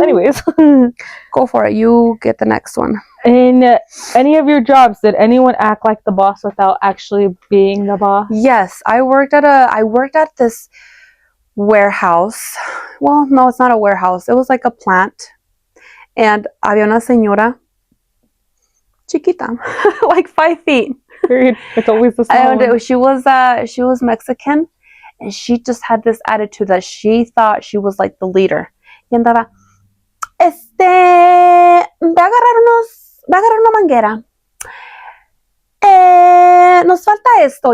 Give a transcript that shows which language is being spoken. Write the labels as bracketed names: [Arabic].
[English] Anyways. Go for it. You get the next one. In any of your jobs, did anyone act like the boss without actually being the boss? Yes. I worked at this warehouse. Well, no, it's not a warehouse. It was like a plant. [Spanish] And había una señora chiquita, [English] like 5 feet. Period. It's always the small one. She was Mexican, and she just had this attitude that she thought she was like the leader. [Spanish] Y andaba, va a agarrar una manguera. Nos falta esto.